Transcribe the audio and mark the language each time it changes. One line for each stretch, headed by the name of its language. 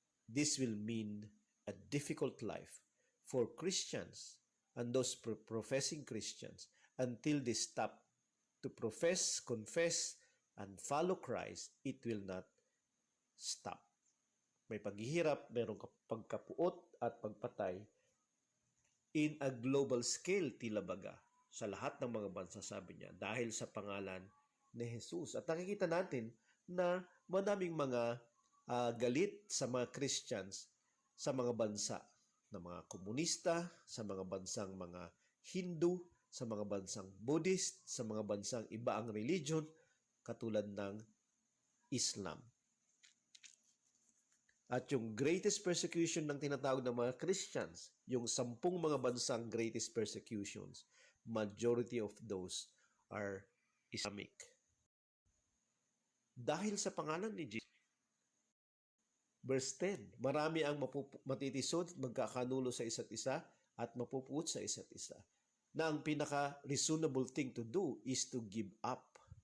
English: This will mean a difficult life for Christians and those professing Christians until they stop to profess, confess, and follow Christ. It will not stop.
Filipino: May paghihirap, mayroong pagkapuot at pagpatay
English: in a global scale,
Filipino: tila baga, sa lahat ng mga bansa, sabi niya, dahil sa pangalan ni Jesus. At nakikita natin na madaming mga galit sa mga Christians sa mga bansa ng mga komunista, sa mga bansang mga Hindu, sa mga bansang Buddhist, sa mga bansang iba ang religion, katulad ng Islam. At yung greatest persecution ng tinatawag ng mga Christians, yung 10 mga bansang greatest persecutions,
English: majority of those are Islamic.
Filipino: Dahil sa pangalan ni Jesus. Verse 10, marami ang matitisod, magkakanulo sa isa't isa, at mapupuot sa isa't isa. Na ang
English: pinaka-reasonable thing to do is to give up.